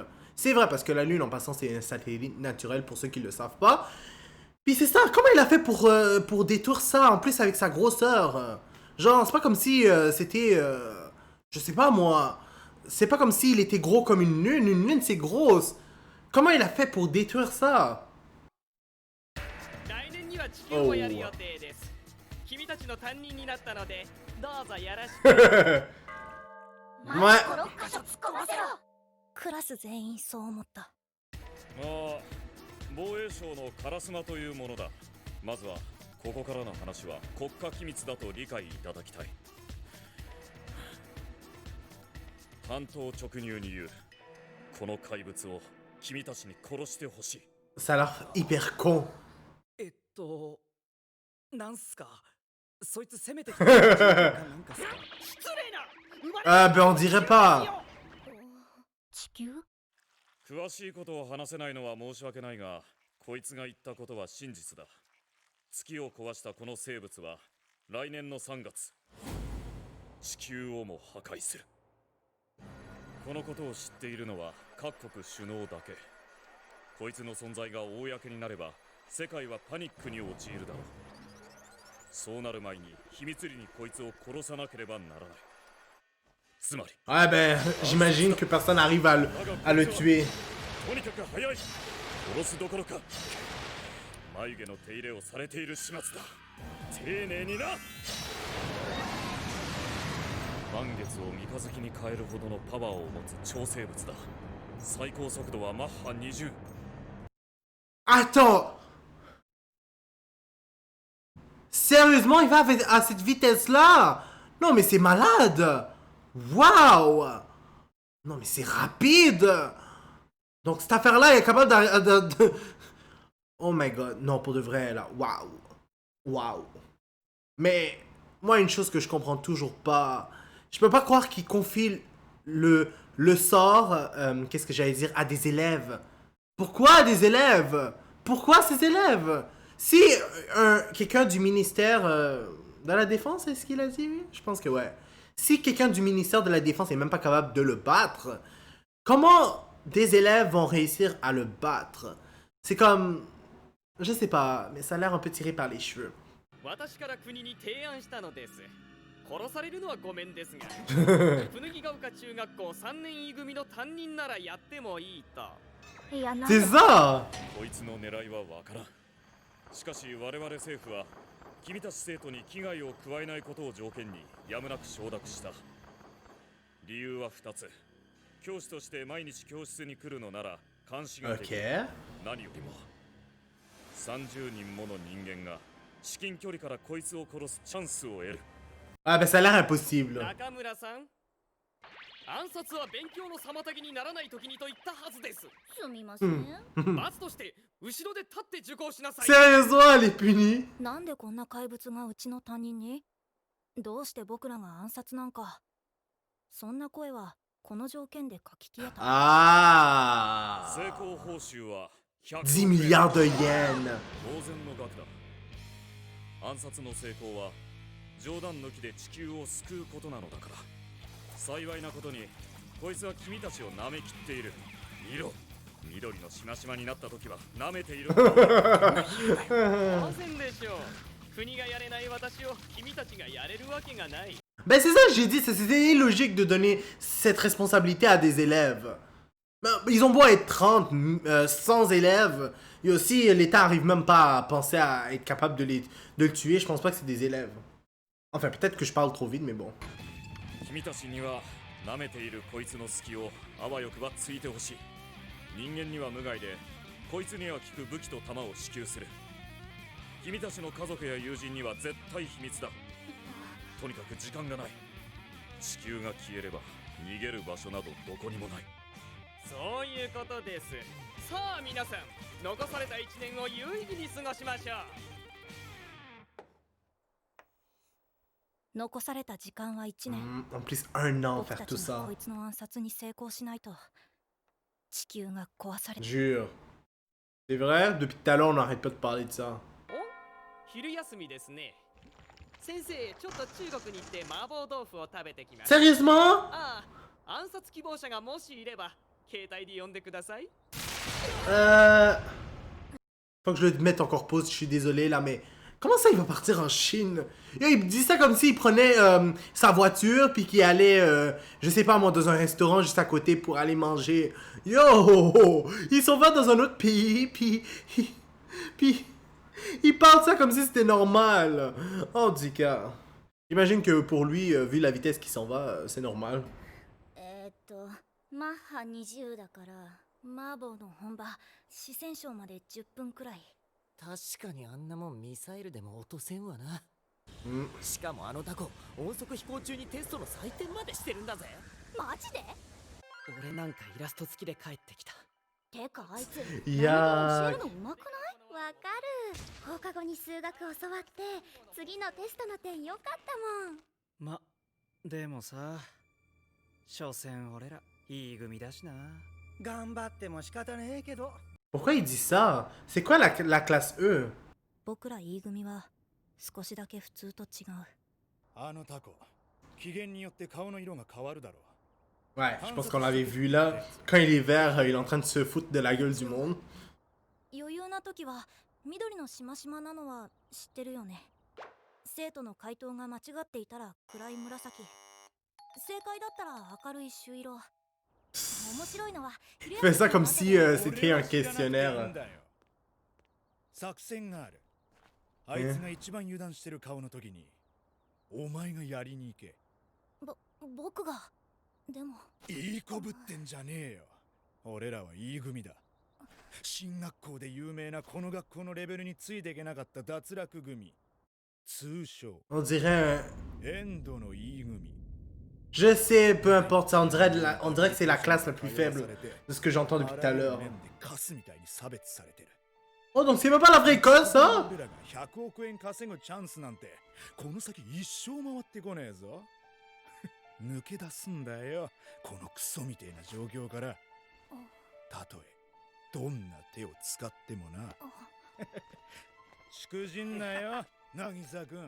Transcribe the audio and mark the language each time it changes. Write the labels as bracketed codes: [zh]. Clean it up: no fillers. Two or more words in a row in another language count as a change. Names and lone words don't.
[fr] C'est vrai, parce que la Lune, en passant, c'est un satellite naturel, pour ceux qui ne le savent pas. Puis c'est ça, comment il a fait pour détruire ça, en plus avec sa grosseur? Genre, c'est pas comme si c'était... je sais pas, moi... C'est pas comme s'il était gros comme une lune. Une lune, c'est grosse. Comment il a fait pour détruire ça? [ja] 来年には地球をやる予定です。君たちの担任になったので、どうぞよろしく。 Ouais. クラス全員そう思った。ああ、防衛省の烏丸というものだ。まずはここからの話は国家機密だと理解いただきたい。単刀直入に言う。この怪物を君たちに殺してほしい。 [fr] Ça a l'air hyper con. [ja] なんすかそいつ攻めてきたなんかすか [fr] Ah, ben on dirait pas. [ja] 地球？詳しいことを話せないのは申し訳ないが、こいつが言ったことは真実だ。月を壊したこの生物は来年の3月、地球をも破壊する。このことを知っているのは各国首脳だけ。こいつの存在が公になれば、世界はパニックに陥るだろう。そうなる前に秘密裏にこいつを殺さなければならない。つまり、 [fr] Ouais, ben, j'imagine que personne n'arrive à le tuer. [ja] とにかく早い。殺すどころか、眉毛の手入れをされている始末だ。丁寧にな。満月を三日月に変えるほどのパワーを持つ超生物だ。最高速度はマッハ20。 [fr] Attends! Sérieusement, il va à cette vitesse-là? Non, mais c'est malade! Waouh! Non, mais c'est rapide! Donc, cette affaire-là, elle est capable de... [en] Oh my god, [fr] non, pour de vrai, là. Waouh! Waouh! Mais, moi, une chose que je comprends toujours pas... Je peux pas croire qu'il confie le sort, qu'est-ce que j'allais dire, à des élèves. Pourquoi des élèves? Pourquoi ces élèves? Si quelqu'un du ministère de la Défense, est-ce qu'il a dit? Oui? Je pense que ouais. Si quelqu'un du ministère de la Défense est même pas capable de le battre, comment des élèves vont réussir à le battre? C'est comme... Je sais pas, mais ça a l'air un peu tiré par les cheveux. [ja] 私から国に提案したのです。殺されるのはごめんですが、椚ヶ丘中学校3年 E 組の担任ならやってもいいと。いや、なん [fr] C'est ça! [ja] こいつの狙いはわからん。しかし我々政府は君たち生徒に危害を加えないことを条件にやむなく承諾した。理由は2つ。教師として毎日教室に来るのなら監視ができる。 Ok. 何よりも30人もの人間が至近距離からこいつを殺すチャンスを得る。 [fr] Ah ben ça a l'air impossible. [ja] 中村さん、暗殺は勉強の妨げにならない時にと言ったはずです。すみません。罰として後ろで立って受講しなさい。 [fr] Sérieusement, elle est punie. [ja] なんでこんな怪物がうちの担任に？どうして僕らが暗殺なんか？そんな声はこの条件で書き消えた。 Ah! 成功報酬は100 [fr] 10 milliards de yens. [ja] 当然の額だ。暗殺の成功は冗談抜きで地球を救うことなのだから。幸いなことにこいつは君たちを舐めきっている。見ろ、緑のしましまになった時は舐めている。当然でしょう。国がやれない私を君たちがやれるわけがない。 [fr] Ben c'est ça que j'ai dit, c'était illogique de donner cette responsabilité à des élèves. Ben, ils ont beau être 30, 100 élèves, et aussi l'État arrive même pas à penser à être capable de le tuer, je pense pas que c'est des élèves. Enfin, peut-être que je parle trop vite, mais bon. [ja] 君たちには舐めているこいつの隙をあわよくばついてほしい。人間には無害でこいつには効く武器と弾を支給する。君たちの家族や友人には絶対秘密だ。とにかく時間がない。地球が消えれば逃げる場所などどこにもない。そういうことです。さあ皆さん、残された1年を有意義に過ごしましょう。残された時間は1年。 [fr] En plus, un an [ja] 僕 [fr] faire [ja] た [fr] tout [ja] ちが [fr] ça. [ja] こいつの暗殺に成功しないと地球が壊される。 [fr] Jure. C'est vrai? Depuis tout à l'heure, on n'arrête pas de parler de ça. [ja] お、昼休みですね。先生、ちょっと中国に行って麻婆豆腐を食べてきます。 [fr] Sérieusement? [ja] ああ、暗殺希望者がもしいれば携帯で呼んでください。 [fr] Faut que je le mette encore pause, je suis désolé là, mais comment ça il va partir en Chine? Yo, il dit ça comme s'il prenait sa voiture puis qu'il allait, je sais pas moi, dans un restaurant juste à côté pour aller manger. Yo, il s'en va dans un autre pays puis il parle ça comme si c'était normal. Oh, du cas. J'imagine que pour lui, vu la vitesse qu'il s'en va, c'est normal. [ja] マッハ20だから麻婆の本場四川省まで10分くらい。確かにあんなもんミサイルでも落とせんわな。うん。しかもあのタコ音速飛行中にテストの採点までしてるんだぜ。マジで？俺なんかイラスト付きで帰ってきた。てかあいついやー教えるのうまくない？わかる。放課後に数学教わって次のテストの点良かったもん。ま、でもさ、所詮俺らいい組だしな。頑張っても仕方ねえけど。 [fr] Pourquoi il dit ça? C'est quoi la classe E? [ja] 僕ら E 組は少しだけ普通と違う。あのタコ、機嫌によって顔の色が変わるだろう。 [fr] Ouais, je pense qu'on l'avait vu là. Quand il est vert, il est en train de se foutre de la gueule du monde. [ja] 余裕な時は緑のしましまなのは知ってるよね。生徒の回答が間違っていたら暗い紫、正解だったら明るい朱色。面白いのは [fr] Fais ça comme si c'était un questionnaire. [ja] 作戦がある。あいつが一番油断してる顔の時にお前がやりに行け。僕がでもいいこぶってんじゃねえよ。俺らは E 組だ。進学校で有名なこの学校のレベルについていけなかった脱落組。通称 [fr] On dirait un... [ja] エンドの E 組。 [fr] Je sais, peu importe, ça, on dirait que c'est la classe la plus faible de ce que j'entends depuis tout à l'heure. Oh, donc c'est même pas la vraie école, ça? [ja] 100 億円稼ぐチャンスなんてこの先一生回ってこねえぞ。抜け出すんだよ、このクソみてえな状況から。たとえどんな手を使ってもな。しくじんなよ、渚君。